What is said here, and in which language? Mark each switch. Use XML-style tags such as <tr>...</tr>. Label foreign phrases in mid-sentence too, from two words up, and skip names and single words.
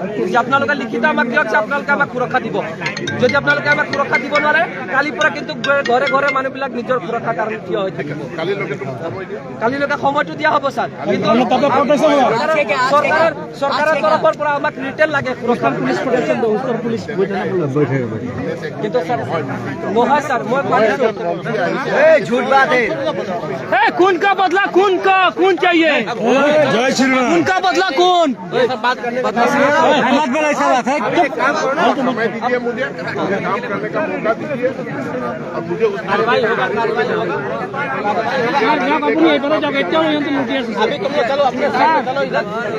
<as>যদি আপোনালোকে লিখিত আমাক দিয়ক যে আপোনালোকে আমাক সুৰক্ষা দিব। যদি আপোনালোকে আমাক সুৰক্ষা দিব নোৱাৰে, কালিৰ পৰা কিন্তু ঘৰে ঘৰে মানুহবিলাক নিজৰ সুৰক্ষাৰ কাৰণে থিয় হৈ থাকিব। কালিলৈকে সময়টো দিয়া হ'ব ছাৰ। কিন্তু চৰকাৰৰ তৰফৰ পৰা আমাক ৰিটেইল লাগে সুৰক্ষা,</as> <en>police protection</en> <as>পুলিচ। কিন্তু ছাৰ নহয় ছাৰ, মই মানিছোঁ।</as> <hi>झूठ बात है। खून का बदला खून चाहिए। जय श्री राम। खून का बदला खून। ये सब बात करने का अहमद भाई ऐसा बात है। काम करना समय दीजिए, मुझे काम करने का मौका दीजिए। अब मुझे उस कार्रवाई होगा, कार्रवाई होगा। अभी तुम लोग चलो अपने साथ में, चलो इधर।</hi>